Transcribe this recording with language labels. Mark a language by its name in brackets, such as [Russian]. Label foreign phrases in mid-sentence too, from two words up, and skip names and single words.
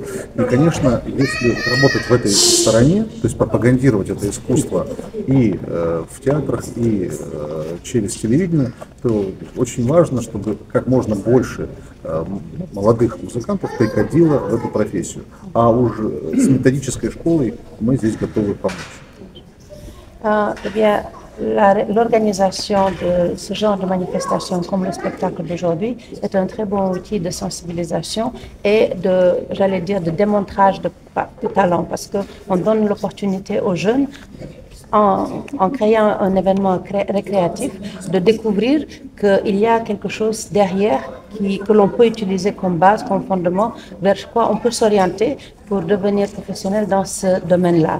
[Russian] И, конечно, если работать в этой стороне, то есть пропагандировать это искусство и в театрах, и через телевидение, то очень важно, чтобы как можно больше молодых музыкантов приходило в эту профессию. А уже с методической школой мы здесь готовы помочь. [French] L'organisation de ce genre de manifestation comme le spectacle d'aujourd'hui est un très bon outil de sensibilisation et j'allais dire, de démontrage de talent parce qu'on donne l'opportunité aux jeunes en créant un événement récréatif, de découvrir qu'il y a quelque chose derrière que l'on peut utiliser comme base, comme fondement, vers quoi on peut s'orienter pour devenir professionnel dans ce domaine-là.